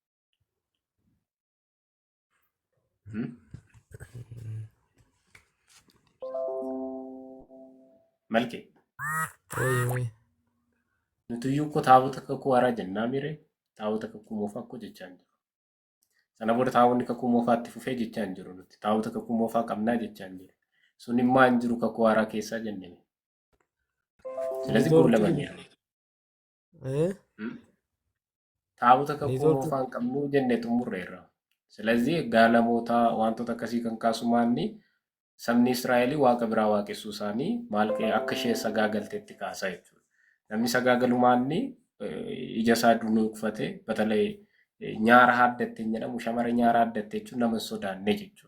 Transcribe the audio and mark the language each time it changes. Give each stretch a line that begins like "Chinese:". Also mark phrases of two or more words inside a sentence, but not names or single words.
Oromo: Malkee Wayii. nuti iyyuu koo taabota kakuu haaraa jennaa mire taabota kakuu moofaa akkoo jechaa hin jiru. Sana booda taabonni kakuu moofaatti fufee jechaa hin jiru nuti taabota kakuu moofaa qabnaa jechaa hin jiru. Sun immoo hin jiru kakuu haaraa keessaa jennee.
Amharic: ስለዚህ ጉር ለማግኘት Eh,
Oromo: taabota kakuu Neetwoorkii- moofaa hin qabnu jennee xumurreerra. ስለዚህ gaalamoota wantoota akkasii kan kaasu maanni sabni Israa'el waaqa biraa waaqessuu isaanii maal akka ishee sagaagalteetti kaasaa jechuudha. Namni sagaagalu maanni ija isaa dunuuqfate batalee nyaara haaddatte jedhamu shamara nyaara haaddatte jechuun nama sodaanne jechuudha.